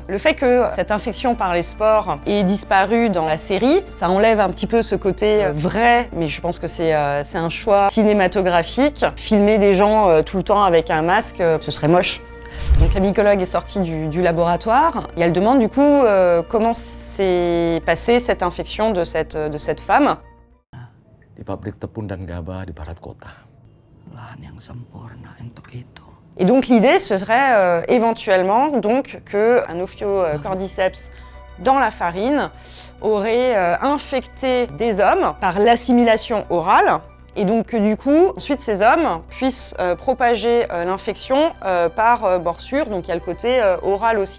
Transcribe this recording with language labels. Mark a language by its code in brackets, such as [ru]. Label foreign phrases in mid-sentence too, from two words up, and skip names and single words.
[fr] Le fait que cette infection par les spores ait disparu dans la série, ça enlève un petit peu ce côté vrai, mais je pense que c'est un choix cinématographique. Filmer des gens tout le temps avec un masque, ce serait moche. Donc la mycologue est sortie du laboratoire et elle demande du coup comment s'est passée cette infection de cette femme. [id] Di pabrik tepung dan gabah di barat kota. Lahan yang sempurna untuk itu. [fr] Et donc l'idée, ce serait éventuellement donc qu'un ophiocordyceps dans la farine aurait infecté des hommes par l'assimilation orale. Et donc que du coup, ensuite ces hommes puissent propager l'infection par morsure, donc il y a le côté oral aussi.